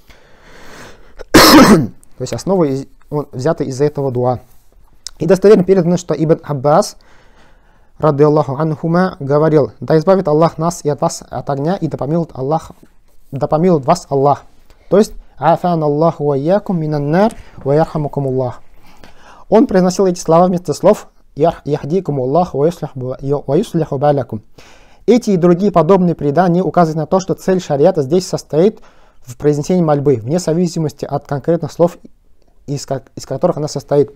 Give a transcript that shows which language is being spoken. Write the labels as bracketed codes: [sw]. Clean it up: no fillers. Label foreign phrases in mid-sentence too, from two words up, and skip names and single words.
[ru] То есть основа взята из этого дуа. И достоверно передано, что Ибн Аббас, [ar] رضي الله عنهما, [ru] говорил: «Да избавит Аллах нас и от вас от огня, и да помилует вас Аллах». То есть [ar] «عافانا الله وإياكم من النار ويرحمكم الله». [ru] Он произносил эти слова вместо слов [ar] «يهديكم الله ويصلح بالكم». [ru] Эти и другие подобные предания указывают на то, что цель шариата здесь состоит в произнесении мольбы, вне зависимости от конкретных слов, из которых она состоит.